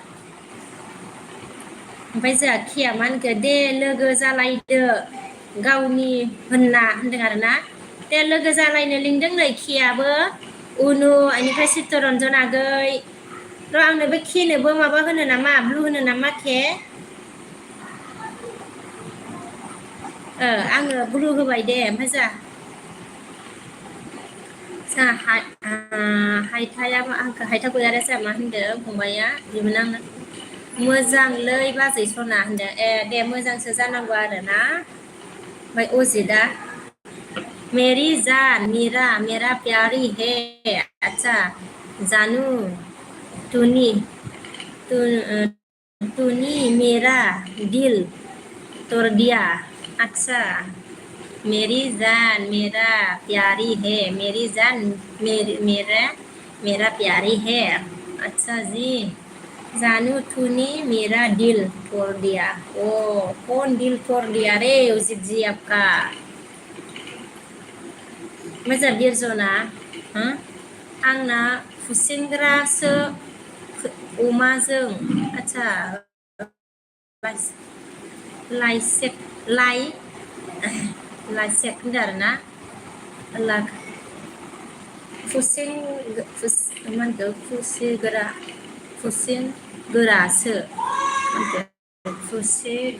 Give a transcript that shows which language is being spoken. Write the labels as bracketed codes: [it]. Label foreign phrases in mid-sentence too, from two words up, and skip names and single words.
[brx] ओमफ्राय जोंहा केया मा होनखो दे लोगो जालायदो गावनि होनदों आरोना दे लोगो जालायनो लिंदों नै केयाबो उनु बेनिफ्राय चित्तरन्जन आगै आंनो बे केनोबो माबा होनो नामा ब्लु होनो नामा के आङो ब्लु होबाय दे ओमफ्राय जोंहा हायथा गैयारा जोंहा मा होनदों फंबाया बिमोन आंनो मोजांलै बाजै सना होनदों दे मोजांसो जानांगौ आरोना ओमफ्राय अजितआ [hi] मेरी जान मेरा प्यारी है अच्छा जानू तूनी मेरा दिल तोड़ दिया अच्छा मेरी जान मेरा प्यारी है मेरी जान मेरा प्यारी है अच्छा जी जानू तूने मेरा दिल तोड़ दिया कौन दिल तोड़ दिया रे उजित जी आपका [brx] मोजा बिरजना हो आंना खुसेंग्रासो अमाजों आच्छा लाइसेक लाइसेक होनदों आरोना मा होनखो खुसें गोरासो खुसे